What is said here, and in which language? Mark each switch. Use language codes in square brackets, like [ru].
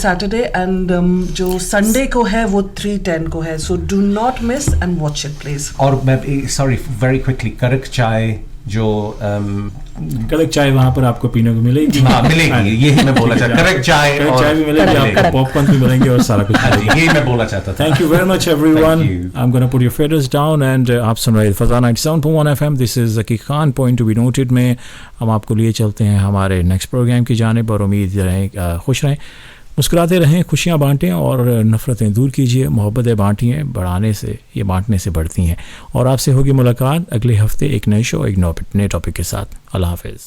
[hi] Saturday, and जो Sunday को है वो 3:10 को है। [en] So do not miss and watch it please. [hi] और मैं [en] sorry very quickly, [hi] करक चाय जो कड़क चाय वहाँ पर आपको पीने को मिलेगी। हाँ मिलेगी, यही मैं बोला चाहता, करक चाय कड़क और चाय भी मिलेगी, आपको पॉपकॉर्न भी मिलेंगे और सारा कुछ हाँ जी, मिलेगा। यही मैं बोलना चाहता था। [en] Thank you very much, everyone. Thank you. I'm going to put your feathers down, and [hi] आप सुन रहे फजा 97.1 FM. This is Zaki Khan, [en] Point to be noted [hi] में हम आपको लिए चलते हैं हमारे नेक्स्ट प्रोग्राम की जानिब, और उम्मीद रहें खुश रहें, मुस्कुराते रहें, खुशियाँ बांटें और नफ़रतें दूर कीजिए। मोहब्बतें बांटिए, बढ़ाने से, ये बांटने से बढ़ती हैं। और आपसे होगी मुलाकात अगले हफ्ते एक नए शो, एक नए टॉपिक के साथ। अल्लाह हाफ़िज़।